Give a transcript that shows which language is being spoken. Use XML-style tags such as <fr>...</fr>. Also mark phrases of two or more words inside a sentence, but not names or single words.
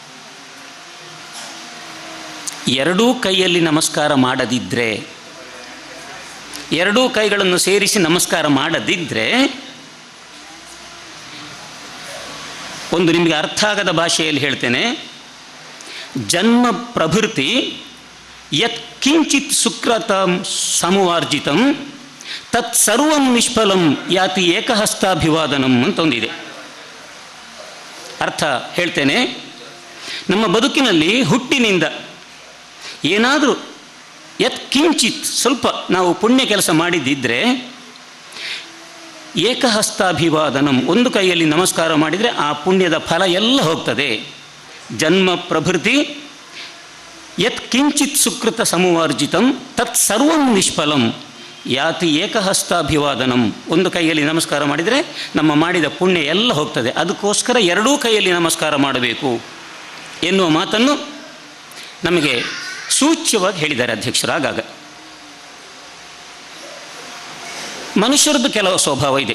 <kn>ಎರಡೂ ಕೈಯಲ್ಲಿ ನಮಸ್ಕಾರ ಮಾಡದಿದ್ದರೆ, ಎರಡೂ ಕೈಗಳನ್ನು ಸೇರಿಸಿ ನಮಸ್ಕಾರ ಮಾಡದಿದ್ದರೆ, ಒಂದು ನಿಮಗೆ ಅರ್ಥ ಆಗದ ಭಾಷೆಯಲ್ಲಿ ಹೇಳ್ತೇನೆ,</kn> <sa>ಜನ್ಮ ಪ್ರಭೃತಿ ಯತ್ ಕಿಂಚಿತ್ ಸುಕೃತಂ ಸಮುವಾರ್ಜಿತಂ ತತ್ ಸರ್ವಂ ನಿಷ್ಫಲಂ ಯಾತಿ ಏಕಹಸ್ತಾಭಿವಾದನಂ</sa> <kn>ಅಂತ ಒಂದಿದೆ. ಅರ್ಥ ಹೇಳ್ತೇನೆ. ನಮ್ಮ ಬದುಕಿನಲ್ಲಿ ಹುಟ್ಟಿನಿಂದ ಏನಾದರೂ ಕಿಂಚಿತ್ ಸ್ವಲ್ಪ ನಾವು ಪುಣ್ಯ ಕೆಲಸ ಮಾಡಿದ್ದಿದ್ರೆ ಏಕಹಸ್ತಾಭಿವಾದನಂ, ಒಂದು ಕೈಯಲ್ಲಿ ನಮಸ್ಕಾರ ಮಾಡಿದರೆ ಆ ಪುಣ್ಯದ ಫಲ ಎಲ್ಲ ಹೋಗ್ತದೆ.</kn> <sa>ಜನ್ಮ ಪ್ರಭೃತಿ ಕಿಂಚಿತ್ ಸುಕೃತ ಸಮುವಾರ್ಜಿತಂ ತತ್ ಸರ್ವಂ ನಿಷ್ಫಲಂ ಯಾತಿ ಏಕಹಸ್ತಾಭಿವಾದನಂ.</sa> <kn>ಒಂದು ಕೈಯಲ್ಲಿ ನಮಸ್ಕಾರ ಮಾಡಿದರೆ ನಮ್ಮ ಮಾಡಿದ ಪುಣ್ಯ ಎಲ್ಲ ಹೋಗ್ತದೆ. ಅದಕ್ಕೋಸ್ಕರ ಎರಡೂ ಕೈಯಲ್ಲಿ ನಮಸ್ಕಾರ ಮಾಡಬೇಕು ಎನ್ನುವ ಮಾತನ್ನು ನಮಗೆ ಸೂಚ್ಯವಾಗಿ ಹೇಳಿದ್ದಾರೆ ಅಧ್ಯಕ್ಷರಾಗಾಗ. ಮನುಷ್ಯರದ್ದು ಕೆಲವು ಸ್ವಭಾವ ಇದೆ.</kn>